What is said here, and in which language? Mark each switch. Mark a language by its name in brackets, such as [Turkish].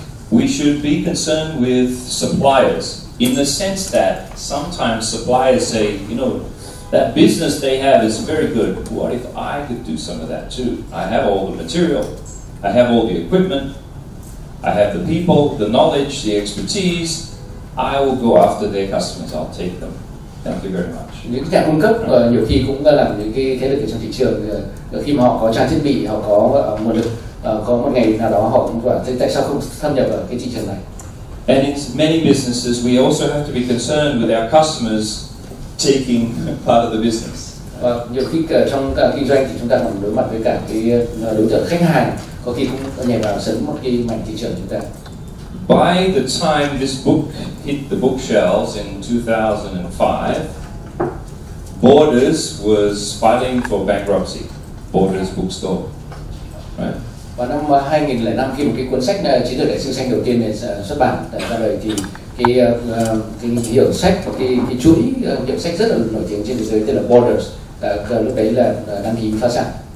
[English] We should be concerned with suppliers in the sense that sometimes suppliers say, you know, that business they have is very good. What if I could do some of that too? I have all the material, I have all the equipment, I have the people, the knowledge, the expertise. I will go after their customers. I'll take them. Thank you very much. [Vietnamese] Những nhà cung cấp nhiều khi cũng làm những cái thế lực ở trong thị trường. Khi mà họ có trang thiết bị, họ có nguồn lực, có một ngày nào đó họ cũng bảo thế tại sao không thâm nhập vào cái thị trường này. [English] And in many businesses, we also have to be concerned with our customers taking part of the business. [Vietnamese] Và nhiều khi trong kinh doanh thì chúng ta còn đối mặt với cả cái đối tượng khách hàng, có khi cũng nhảy vào sấn một cái mảnh thị trường chúng ta. [English] By the time this book hit the bookshelves in 2005, Borders was filing for bankruptcy. Borders bookstore, right? [Vietnamese] Vào năm 2005 khi một cái cuốn sách Chiến lược đại dương xanh đầu tiên này xuất bản ra đời thì cái hiệu sách và cái chuỗi hiệu sách rất là nổi tiếng trên thế giới tên là Borders, lúc đấy là đăng ký phá sản.